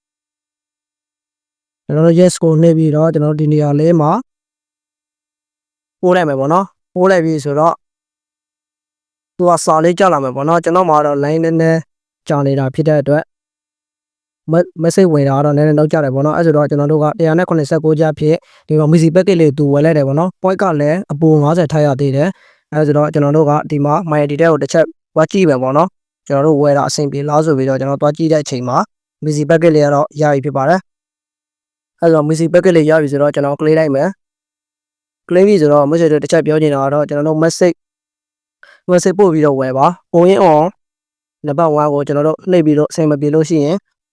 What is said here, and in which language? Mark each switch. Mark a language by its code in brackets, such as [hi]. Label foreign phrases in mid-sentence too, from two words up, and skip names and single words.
[my] ကျွန်တော်တို့ yes ကိုနှိပ်ပြီးတော့ကျွန်တော်တို့ဒီနေရာလေးမှာပို့လိုက်မယ်ပေါ့နော်ပို့လိုက်ပြီဆိုတော့သူကစာလေးကြာလာမယ်ပေါ့နော်ကျွန်တော်မှာတော့ line နဲ့ကြာနေတာဖြစ်တဲ့ အတွက် message ဝင်တာကတော့နည်းနည်းတော့ကြာတယ်ပေါ့နော်အဲ့ဆိုတော့ကျွန်တော်တို့က189ကျပ်ဖြစ်ဒီမှာ Missy Packet လေးသူဝယ်လိုက်တယ်ပေါ့နော် point ကလည်း အပို50ထားရသေးတယ်အဲ့ဆိုတော့ကျွန်တော်တို့ကဒီမှာ [en] my detail [my] ကိုတစ်ချက်သွားကြည့်မယ်ပေါ့နော်ကျွန်တော်တို့ဝယ်တာအဆင်ပြေလားဆိုပြီးတော့ကျွန်တော်သွားကြည့်တဲ့အချိန်မှာ Missy Packet လေးကတော့ရပြီဖြစ်ပါတယ်အဲ့ဆိုတော့ Missy Packet လေးရပြီဆိုတော့ကျွန်တော် claim လိုက်မယ် claim ပြီဆိုတော့ message တစ်ချက်ပြောနေတာကတော့ကျွန်တော်တို့ message ပို့ပြီးတော့ဝယ်ပါ on နံပါတ်1ကိုကျွန်တော်တို့နှိပ်ပြီးတော့အဆင်မပြေလို့ရှိရင်